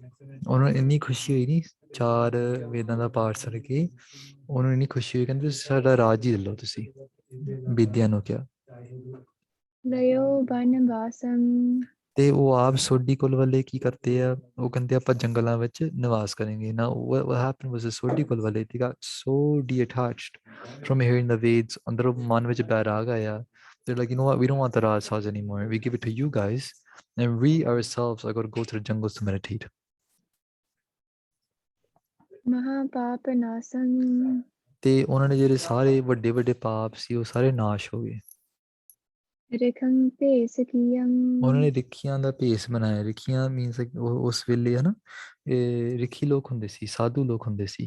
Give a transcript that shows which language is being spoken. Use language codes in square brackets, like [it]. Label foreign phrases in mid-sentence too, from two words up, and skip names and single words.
[pa] ਉਹਨੂੰ ਇੰਨੀ ਖੁਸ਼ੀ ਹੋਈ ਨੀ 4 ਵੇਦਾਂ ਦਾ ਪਾਠ ਸੁਣ ਕੇ, ਉਹਨੂੰ ਇੰਨੀ ਖੁਸ਼ੀ ਹੋਈ, ਕਹਿੰਦੇ ਤੁਸੀਂ ਸਾਡਾ ਰਾਜ ਹੀ ਲੈ ਲਓ। ਤੁਸੀਂ ਬੇਦੀਆਂ ਨੂੰ ਕਿਹਾ। ਲਇਓ ਬਨ ਵਾਸੰ। ਤੇ ਉਹ ਆਪ ਸੋਢੀ ਕੁਲ ਵਾਲੇ ਕੀ ਕਰਦੇ ਆ, ਉਹ ਕਹਿੰਦੇ ਆਪਾਂ ਜੰਗਲਾਂ ਵਿੱਚ ਨਿਵਾਸ ਕਰਾਂਗੇ ਨਾ। [en] what happened was the [pa] ਸੋਢੀ ਕੁਲ ਵਾਲੇ [en] they got so detached from hearing the Veds, [pa] ਅੰਦਰੋਂ ਮਨ ਵਿੱਚ ਬੈਰਾਗ ਆਇਆ। [en] they're like, you know what, we don't want the Rajsas anymore, we give it to you guys and we ourselves are going to go to the jungles to meditate. [pa] ਮਹਾ ਪਾਪ ਨਾਸੰ। ਤੇ ਉਹਨਾਂ ਨੇ ਜਿਹੜੇ ਸਾਰੇ ਵੱਡੇ ਵੱਡੇ ਪਾਪ ਸੀ ਉਹ ਸਾਰੇ ਨਾਸ਼ ਹੋ ਗਏ। ਰਿਖੰ ਭੇਸ ਕੀਯੰ। ਉਹਨਾਂ ਨੇ ਰਿਖੀਆਂ ਦਾ ਭੇਸ ਬਣਾਇਆ। ਰਿਖੀਆਂ ਮੀਨਸ ਉਸ ਵੇਲੇ ਹੈ ਨਾ, ਇਹ ਰਿਖੀ ਲੋਕ ਹੁੰਦੇ ਸੀ, ਸਾਧੂ ਲੋਕ ਹੁੰਦੇ ਸੀ।